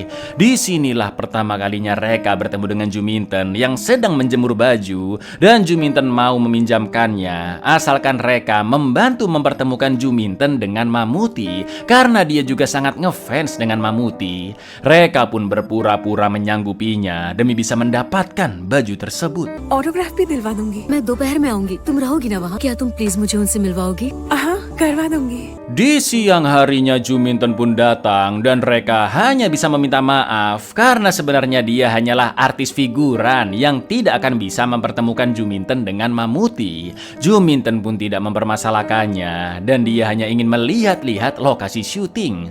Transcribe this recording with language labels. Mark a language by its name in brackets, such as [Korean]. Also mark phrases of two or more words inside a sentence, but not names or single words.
[Indonesian] Disinilah pertama kalinya Reka bertemu dengan Juminten yang sedang menjemur baju dan Juminten mau meminjamkannya asalkan Reka membantu mempertemukan Juminten dengan Mamuti karena dia juga sangat ngefans dengan Mamuti. Reka pun berpura-pura menyanggupinya demi bisa mendapatkan baju tersebut. [Hindi] ऑटोग्राफ भी दिलवा दूंगी। मैं दोपहर में आऊंगी, तुम रहोगी ना वहाँ? क्या तुम प्लीज मुझे उनसे मिलवाओगी? हाँ, करवा दूंगी। [Indonesian] Di siang harinya Juminten pun datang dan Reka hanya bisa meminta maaf karena sebenarnya dia hanyalah artis figuran yang tidak akan bisa mempertemukan Juminten dengan Mamuti. Juminten pun tidak mempermasalahkannya dan dia hanya ingin melihat-lihat lokasi syuting.